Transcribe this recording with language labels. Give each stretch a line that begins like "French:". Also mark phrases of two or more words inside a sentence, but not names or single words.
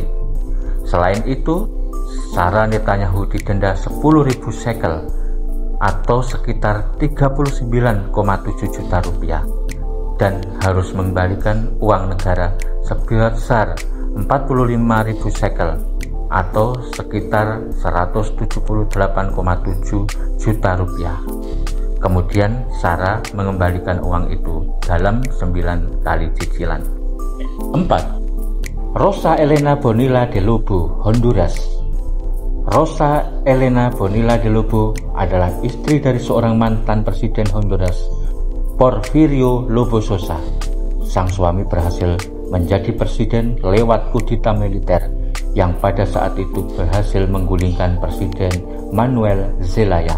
Indonesian: Selain itu, Sarah Netanyahu didenda 10.000 shekel atau sekitar 39,7 juta rupiah dan harus mengembalikan uang negara sebesar 45.000 shekel atau sekitar 178,7 juta rupiah. Kemudian Sarah mengembalikan uang itu dalam 9 kali cicilan. 4. Rosa Elena Bonilla de Lobo, Honduras. Rosa Elena Bonilla de Lobo adalah istri dari seorang mantan Presiden Honduras, Porfirio Lobo Sosa. Sang suami berhasil menjadi presiden lewat kudeta militer yang pada saat itu berhasil menggulingkan Presiden Manuel Zelaya.